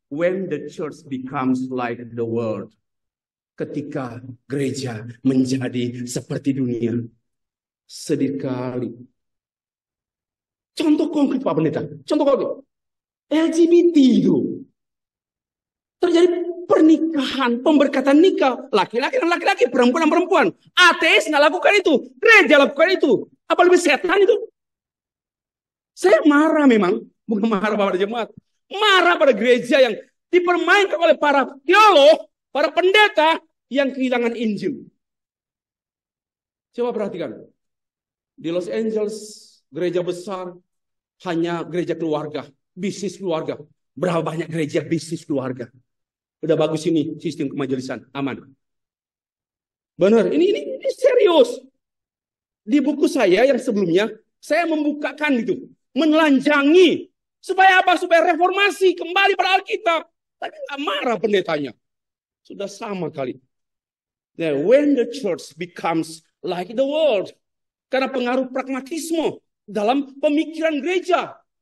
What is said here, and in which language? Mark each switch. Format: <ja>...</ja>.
<en>When the church becomes like the world.</en> <id>Ketika gereja menjadi seperti dunia. Sedih kali. Contoh konkret Pak Pendeta. Contoh konkret. LGBT itu. Terjadi pernikahan, pemberkatan nikah. Laki-laki dan laki-laki, perempuan dan perempuan. Ateis nggak lakukan itu. Gereja lakukan itu. Apa lebih setan itu? Saya marah memang. Bukan marah pada jemaat. Marah pada gereja yang dipermainkan oleh para teolog, para pendeta yang kehilangan Injil. Coba perhatikan. Di Los Angeles, gereja besar, hanya gereja keluarga, bisnis keluarga. Berapa banyak gereja bisnis keluarga. Udah bagus ini sistem kemajelisan, aman. Benar, ini serius. Di buku saya yang sebelumnya, saya membukakan itu, menelanjangi. Supaya apa? Supaya reformasi kembali pada Alkitab. Tapi nggak marah pendetanya. Sudah sama kali.</id> <en>Nah, when the church becomes like the world.</en> <id>Karena pengaruh pragmatisme dalam pemikiran gereja.</id>